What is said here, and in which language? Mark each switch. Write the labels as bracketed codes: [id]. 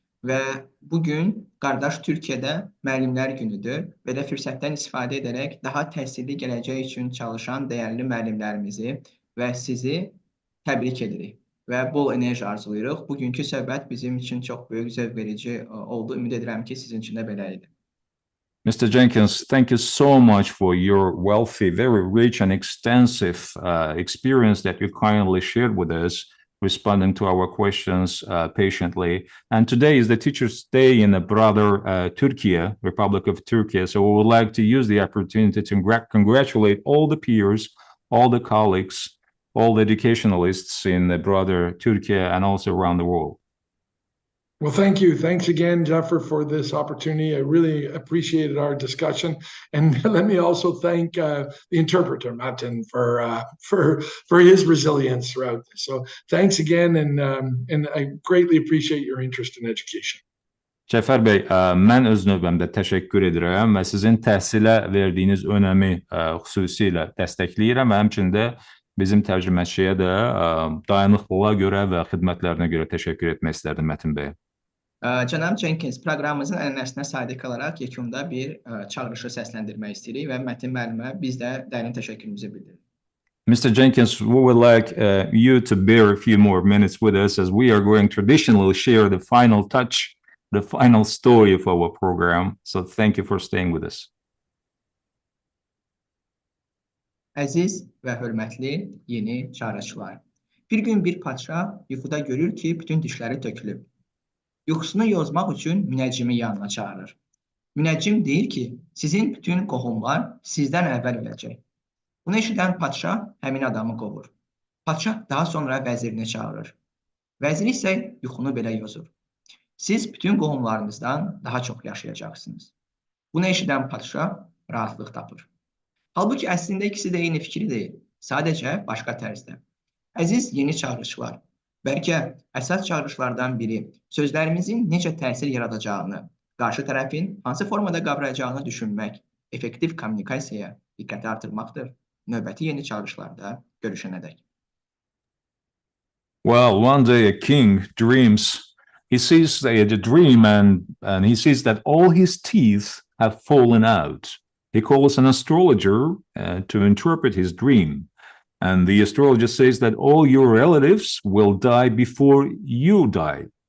[az] Və bugün qardaş Türkiyədə müəllimlər günüdür. Belə fürsətdən istifadə edərək daha təhsilli gələcək üçün çalışan dəyərli müəllimlərimizi və sizi təbrik edirik və bol enerji arzulayırıq. Bugünkü söhbət bizim üçün çox böyük zövq verici oldu. Ümid edirəm ki, sizin üçün də belə idi. [en] Mr. Cenkins, thank you so much for your wealthy, very rich and extensive experience that you kindly shared with us, responding to our questions patiently. And today is the Teachers' Day in the brother Turkey, Republic of Turkey. So we would like to use the opportunity to congratulate all the peers, all the colleagues, all the educationalists in the brother Turkey and also around the world. Well, thank you. Thanks again, Jaffer, for this opportunity. I really appreciated our discussion. And let me also thank the interpreter, Martin, for his resilience throughout this. So thanks again, and I greatly appreciate your interest in education. [az] Cəfər bəy, mən öz növbəmdə təşəkkür edirəm və sizin təhsilə verdiyiniz önəmi xüsusilə dəstəkləyirəm və həmçində bizim tərcüməçiyə də dayanıqlılığa görə və xidmətlərinə görə təşəkkür etmək istərdim Mətin bəyə. Cənab Cenkins, proqramımızın ənənəsinə sadiq olaraq yekunda bir çağırışı səsləndirmək istəyirik və Mətin müəllimə biz də dərin təşəkkürümüzü bildiririk. [en] Mr. Cenkins, we would like you to bear a few more minutes with us as we are going to traditionally share the final touch, the final story of our program. So thank you for staying with us. [az] Əziz və hörmətli yeni çağırışlar. Bir gün bir padşah yuxuda görür ki, bütün dişləri tökülüb. Yuxusunu yozmaq üçün münəccimi yanına çağırır. Münəccim deyir ki, sizin bütün qohumlar sizdən əvvəl öləcək. Bunu eşidən padşah həmin adamı qovur. Padşah daha sonra vəzirini çağırır. Vəzir isə yuxunu belə yozur. Siz bütün qohumlarınızdan daha çox yaşayacaqsınız. Bunu eşidən padşah rahatlıq tapır. Halbuki əslində ikisi də eyni fikri deyil, sadəcə başqa tərzdə. Əziz yeni çağırışlar, bəlkə əsas çağırışlardan biri sözlərimizin necə təsir yaradacağını, qarşı tərəfin hansı formada qavrayacağını düşünmək, effektiv kommunikasiyaya diqqəti artırmaqdır. Növbəti yeni çağırışlarda görüşənədək. [en] Well, one day a king dreams. He sees the dream and he sees that all his teeth have fallen out. He calls an astrologer to interpret his dream. And the astrologer says that all your relatives will die before you die.